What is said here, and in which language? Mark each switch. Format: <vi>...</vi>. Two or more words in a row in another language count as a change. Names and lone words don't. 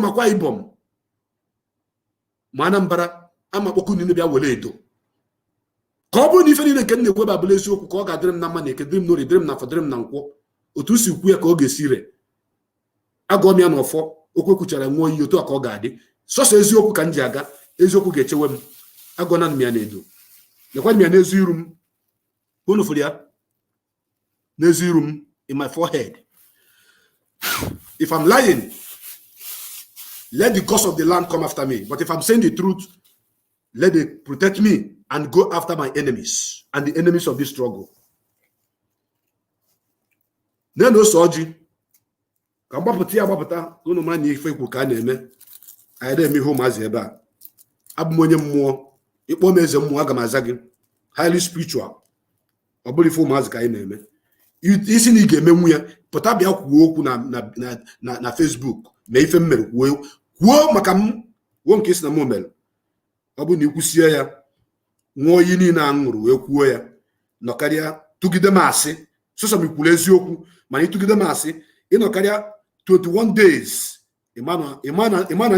<ig>makwa Ibom ma Anambra ama kpọkụ niile bịa were edo ka ọ bụrụ na ife niile nke na-ekwe babụla eziokwu ka ọ ga-adịrị m na mma na eke dịrị m n'ori dịrị m na afọ dịrị m na nkwọ otu si kwu ya ka ọ ga-esi ire agụọ m ya n'ọfọ okwe kwuchara nwụọ iyi otu a ka ọ ga-adị sọsọ eziokwu ka m ji aga eziokwu ga-echewe m agụọna m ya na edo lekwa m ya n'ezi iru m unu fụrụ ya n'ezi iru m</ig> <en>in my forehead. If I'm lying, let the gods of the land come after me. But if I'm saying the truth, let it protect me and go after my enemies and the enemies of this struggle. Then also,</en> <ig>ka gbapụta unu ma na ife ikwu ka na-eme anyị na-eme ihe ụmụazị ebe a abụ m onye mmụọ ịkpọ m eze mmụọ aga m aza gị</ig> <en>highly spiritual</en> <ig>ọ bụrụ ife ụmụazị ka anyị na-eme isi na ị ga-emenwu ya pụta bịa kwuo okwu na Facebook ma ife m mere kwuo maka m kwuo nke isi na m mere ọ bụ na ikwusie ya nwụọ iyi niile a ṅụrụ wee kwuo ya nọkarịa tụgide m asị sọsọ m ikwuru eziokwu mana ịtụgide m asị ịnọkarịa 21 days ịma na</ig>